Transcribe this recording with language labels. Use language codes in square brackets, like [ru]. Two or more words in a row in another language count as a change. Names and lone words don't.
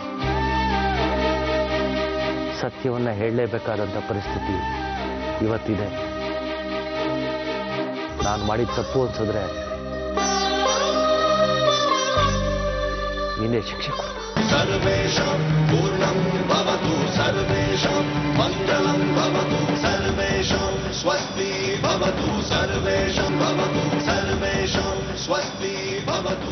[kn] ಸತ್ಯವನ್ನ ಹೇಳಲೇಬೇಕಾದಂಥ ಪರಿಸ್ಥಿತಿ ಇವತ್ತಿದೆ. ನಾನು ಮಾಡಿದ ತಪ್ಪು ಅನ್ಸಿದ್ರೆ ನೀನೇ ಶಿಕ್ಷೆ ಕೊಡು. [sa] ಸರ್ವೇಷಾಂ ಪೂರ್ಣಂ ಭವತು, ಸರ್ವೇಷಾಂ ಮಂಗಲಂ ಭವತು, ಸರ್ವೇಷಾಂ ಸ್ವಸ್ತಿ ಭವತು, ಸರ್ವೇಷಾಂ ಭವತು, ಸರ್ವೇಷಾಂ ಸ್ವಸ್ತಿ ಭವತು.